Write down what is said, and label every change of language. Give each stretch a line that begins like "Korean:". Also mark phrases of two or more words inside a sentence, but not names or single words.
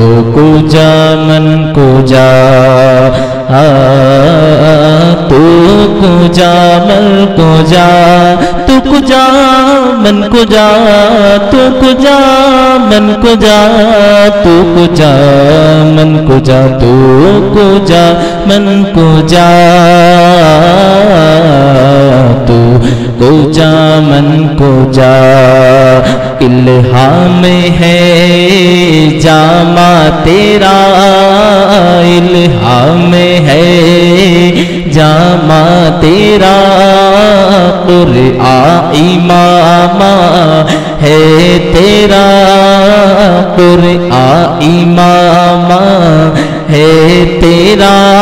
Persian: کجا من کجا تو کجا من کجا تو کجا من کجا تو کجا من کجا تو کجا من کجا تو کجا من کجا تو کجا من کجا
Urdu: الہام ہے جامع تیرا الہام ہے جامع تیرا قرآن امام ہے تیرا قرآن امام ہے تیرا